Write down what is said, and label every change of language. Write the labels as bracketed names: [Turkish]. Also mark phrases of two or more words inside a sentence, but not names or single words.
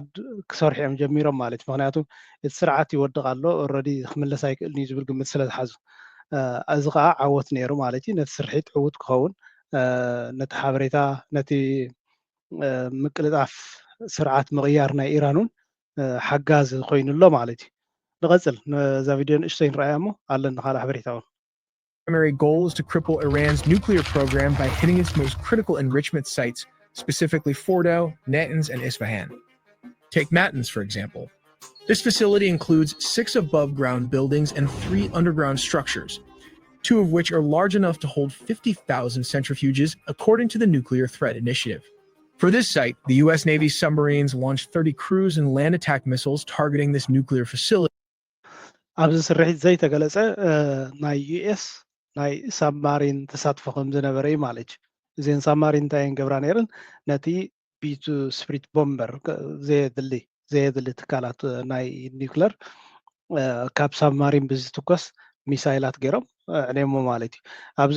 [Tigrinya] ክሰርሑ እዮም ጀሚሮም ማለት እዩ ምክንያቱ እቲ ስርዓት ይወድቕ ኣሎ ኦልሬዲ ክምለስ ኣይክእልን እዩ ዝብል ግምት ስለ ዝሓዙ እዚ ከዓ ዓወት ነይሩ ማለት እዩ ነቲ ስርሒት ዕውት ክኸውን ነቲ ሓበሬታ ነቲ ምቅልጣፍ ስርዓት ምቕያር ናይ ኢራን እውን ሓጋዝ ኮይኑሎ ማለት እዩ ንቐፅል ነዛ ቪድዮ ንእሽተይ ንረኣያ እሞ ኣለና ካልእ ሓበሬታ እውን [English] primary goal is to cripple Iran's nuclear program by hitting its most critical enrichment sites, specifically Fordo, Natanz, and Isfahan. Take Natanz, for example. This facility includes 6 above-ground buildings and 3 underground structures, 2 of which are large enough to hold 50,000 centrifuges, according to the Nuclear Threat Initiative. For this site, the U.S. Navy submarines launched 30 cruise and land attack missiles targeting this nuclear facility. [Tigrinya] ኣብዚ ስርሒት ዘይተገለጸ ናይ ዩኤስ ናይ ሳብማሪን ተሳትፎ ከም ዝነበረ እዩ ማለት እዩ እዚአን ሳብማሪን እንታይ እየን ገብራ ነይረን ነቲ ቢቱ ስፕሪት ቦምበር ዘየድሊ ትካላት ናይ ኒውክለር ካብ ሳብማሪን ብዝትኮስ ሚሳይላት ገይሮም ዕንየሞ ማለት እዩ ኣብዚ